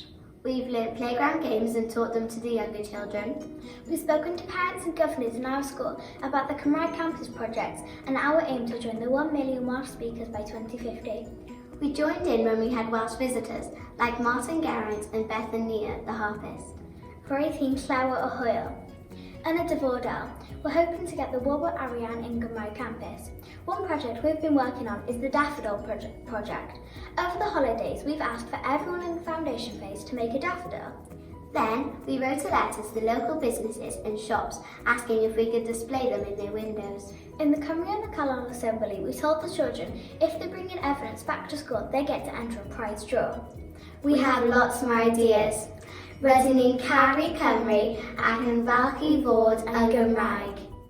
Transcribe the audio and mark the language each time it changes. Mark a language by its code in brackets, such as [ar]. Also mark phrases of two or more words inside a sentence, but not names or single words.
[en] We've learnt playground games and taught them to the younger children. We've spoken to parents and governors in our school about the Cymraeg Campus projects and our aim to join the 1 million Welsh speakers by 2050. We joined in when we had Welsh visitors, like Martin Geraint and Beth and Nia, the harpist. [cy] For 18 Llawer o Hwyl. Yn y dyfodol, [en] we're hoping to get the [cy] Gwobr arian [en] in Gymraeg Campus. One project we've been working on is the Daffodil project. Over the holidays, we've asked for everyone in the foundation phase to make a daffodil. Then, we wrote a letter to the local businesses and shops asking if we could display them in their windows. In the Cymru yn y Canol assembly, we told the children if they bring in evidence back to school, they get to enter a prize draw. We have lots more ideas. [cy] Rydyn ni'n caru Cymru ac yn falch I fod yn Gymraeg.